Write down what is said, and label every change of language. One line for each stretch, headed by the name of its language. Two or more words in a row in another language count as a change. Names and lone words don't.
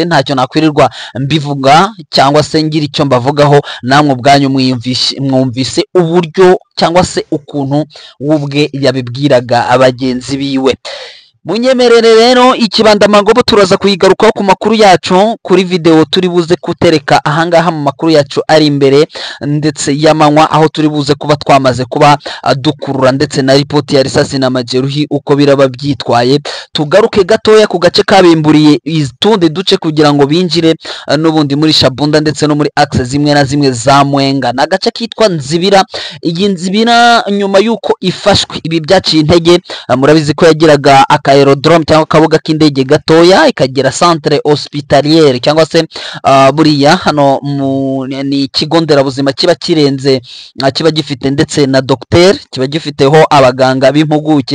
Kinyarwanda: Ntacyo nakwirirwa mbivuga cyangwa se ngira icyo mbavugaho, namwe ubwanyu mwumvise uburyo cyangwa se ukuntu ubwe yabibwiraga abagenzi biwe. Munyemerere rero ikibandamagobo turaza kuyigarukaho ku makuru yacu kuri video turi buze kutereka ahangaha mu makuru yacu ari imbere ndetse y'amanywa, aho turi buze kuba twamaze kuba dukurura ndetse na ripoti ya
Swahili: risasi na majeruhi
Kinyarwanda: uko biraba byitwaye. Tugaruke gatoya ku gace kabimburiye izitundi duce kugira ngo binjire n'ubundi muri Shabunda ndetse no muri axe zimwe na zimwe za Mwenga. Na gace kitwa Nzibira. Iyi Nzibira nyuma yuko ifashwe, ibi byaciye intege, murabizi ko yagiraga aerodrome cyangwa kabuga k'indege gatoya, ikagira
French: centre hospitalière
Kinyarwanda: cyangwa se buriya hano ni ikigo nderabuzima kiba kirenze, kiba gifite ndetse na docteur, kiba gifiteho abaganga b'impuguke.